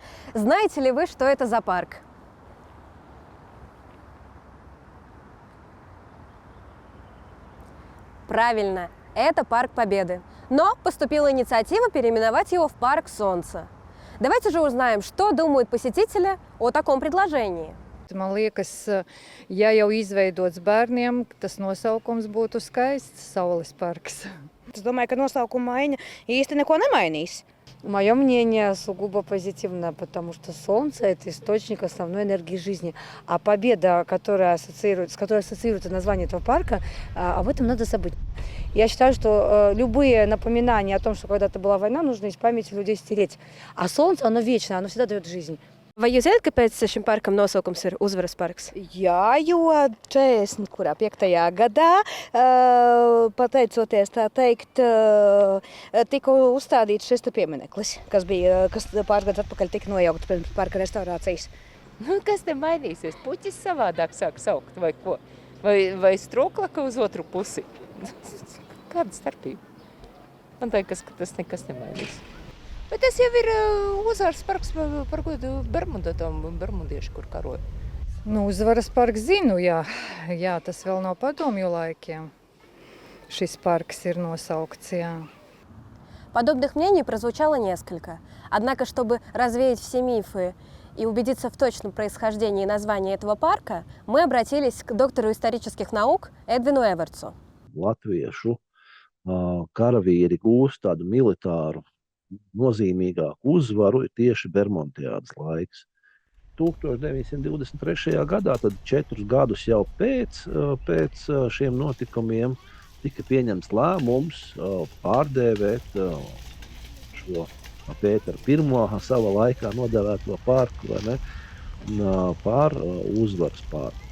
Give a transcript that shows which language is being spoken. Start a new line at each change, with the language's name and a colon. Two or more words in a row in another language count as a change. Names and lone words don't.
Russian: Знаете ли вы, что это за парк? Правильно, это Парк Победы. Но поступила инициатива переименовать его в Парк Солнца. Давайте же узнаем, что думают посетители о таком предложении.
Latvian: Man liekas, ja jau izveidots bērniem, tas nosaukums būtu skaists - Saules parks. Es domāju, ka nosaukuma maiņa īsti neko nemainīs.
Russian: Мое мнение сугубо позитивное, потому что солнце – это источник основной энергии жизни. А победа, с которой ассоциируется название этого парка, об этом надо забыть. Я считаю, что любые напоминания о том, что когда-то была война, нужно из памяти людей стереть. А солнце, оно вечное, оно всегда дает жизнь.
Latvian: Vai jūs zināt, kāpēc šim parkam nosaukums ir Uzvaras parks? Jā, jo 45. gadā, pateicoties tā teikt, tika uzstādīts šis piemineklis, kas pāris gadus atpakaļ tika nojaukts pirms parka restaurācijas. Nu, kas te mainīsies? Puķis savādāk sāk saukt vai ko? Vai stroklaka uz otru pusi? Kāda starpība? Man liekas, ka tas nekas nemainīs. Bet tas jau ir Uzvaras parks, par ko bermudieši, kur karoja. Nu, Uzvaras parks zinu, jā. Jā, tas vēl no padomju laikiem. Šis parks ir nosaukts, jā.
Russian: Подобных мнений прозвучало несколько. Однако, чтобы развеять все мифы и убедиться в точном происхождении названия этого парка, мы обратились к доктору исторических наук Эдвину Эвертсу.
Latvian: Latviešu karavīri gūst tādu militāru nozīmīgāku uzvaru ir tieši Bermontiādas laiks. 1923. gadā, tad 4 gadus jau pēc šiem notikumiem, tika pieņemts lēmums pārdēvēt šo Pētera I savā laikā nodēvēto parku, vai ne, par Uzvaras parku.